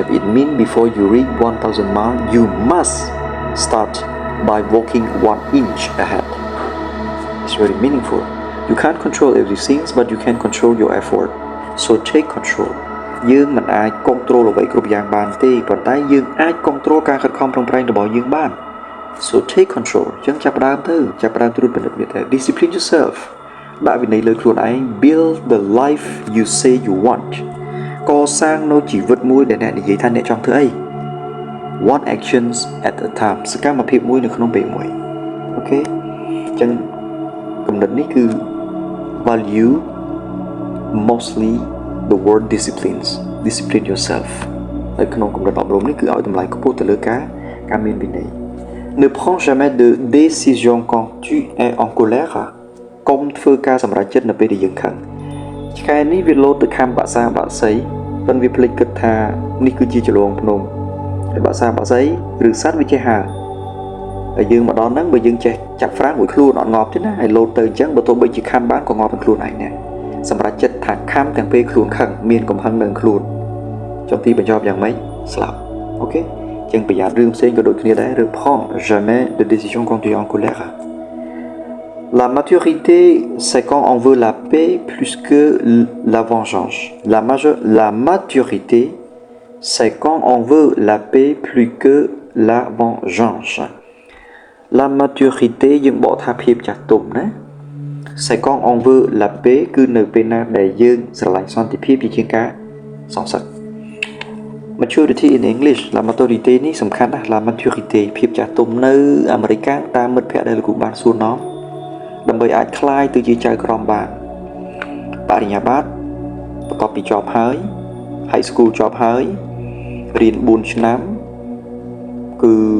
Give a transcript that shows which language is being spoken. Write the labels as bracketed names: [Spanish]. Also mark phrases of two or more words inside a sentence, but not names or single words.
[English] It means before you reach 1,000 miles, you must start by walking 1 inch ahead. It's very meaningful. You can't control everything, but you can control your effort. So take control. [Khmer] យើងមិនអាច control អ្វីគ្រប់យ៉ាងបានទេប៉ុន្តែយើងអាច control ការខិតខំប្រឹងប្រែងរបស់យើងបាន [English] So take control [Khmer] ចឹងចាប់ផ្ដើមត្រួតពិនិត្យវាទៅ [English] Discipline yourself [Khmer] ដាក់វិន័យលើខ្លួនឯង [English] Build the life you say you want [Khmer] កសាងនូវជីវិតមួយដែលអ្នកនិយាយថាអ្នកចង់ធ្វើអី [English] One actions at a time [Khmer] សកម្មភាពមួយនៅក្នុងពេលមួយអូខេចឹងគំនិតនេះគឺ value [English] mostly the word discipline yourself [Khmer] ហើយក្នុងគំនិតអប់រំនេះគឺឲ្យតម្លៃខ្ពស់ទៅលើការមានវិន័យ [French] Ne prends jamais de décision quand tu es en colère [Khmer] កុំធ្វើការ សម្រេចចិត្តនៅពេលដែលយើងខឹងឆ្កែនេះវាលោតទៅខាំបាក់សាបាក់សីប៉ុន្តែវាភ្លេចគិតថានេះគឺជាចលងភ្នំហើយបាក់សាបាក់សីឬសត្វវាចេះហើហើយយើងមកដល់ហ្នឹងបើយើងចេះចាប់ហ្វ្រាំងមួយខ្លួនអត់ងាប់ទេណាហើយលោតទៅអញ្ចឹងបើទោះបីជាខំបានក៏ងាប់នឹងខ្លួនឯងដែរសម្រាប់ចិត្តថាខំទាំងពេលខ្លួនខឹងមានកំហឹងនឹងខ្លួនចុងទីបញ្ចប់យ៉ាងម៉េចស្លាប់អូខេចឹងប្រយ័ត្នរឿងផ្សេងក៏ដូចគ្នាដែរ [French] Reprends jamais de décision quand tu es en colère La maturité c'est quand on veut la paix plus que la vengeance La maturité c'est quand on veut la paix plus que la vengeance La [Khmer] maturité យើងបកថាភាពចាស់ទុំណា [French] C'est quand on veut la paix [Khmer] គឺនៅពេលណាដែលយើងស្រឡាញ់សន្តិភាពជាជាងការសងសឹក [English] Maturity in English [French] La maturité [Khmer] នេះសំខាន់ណាស់ [French] La maturité [Khmer] ភាពចាស់ទុំនៅអាមេរិកតាមមិត្តភ័ក្តិដែលលោកគ្រូបានសួរនាំដើម្បីអាចក្លាយទៅជាចៅក្រមបានបរិញ្ញាបត្របន្ទាប់ពីចប់ហើយ [English] High school [Khmer] ចប់ហើយរៀន4ឆ្នាំគឺ